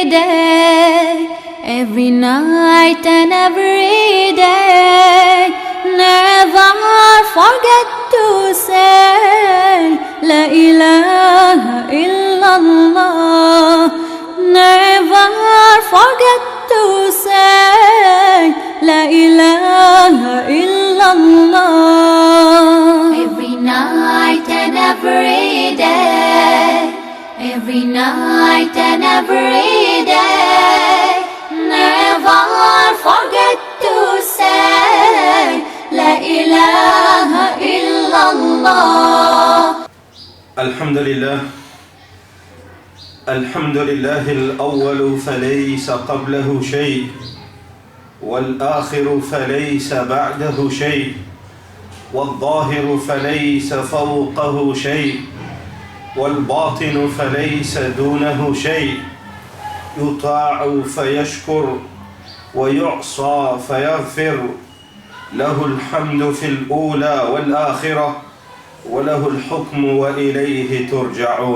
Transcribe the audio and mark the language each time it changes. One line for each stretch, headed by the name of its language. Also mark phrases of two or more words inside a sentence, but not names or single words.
English: day, every night and every day, never forget to say
Arabic: لا إله إلا الله.
English: Never forget to say
Arabic: لا إله إلا الله.
English: Every night and every day, every night and every day, never forget to say
Arabic: لا إله إلا الله. الحمد لله الأول فليس قبله شيء، والآخر فليس بعده شيء، والظاهر فليس فوقه شيء، والباطن فليس دونه شيء، يطاع فيشكر ويعصى فيغفر، له الحمد في الأولى والآخرة، وله الحكم وإليه ترجعون.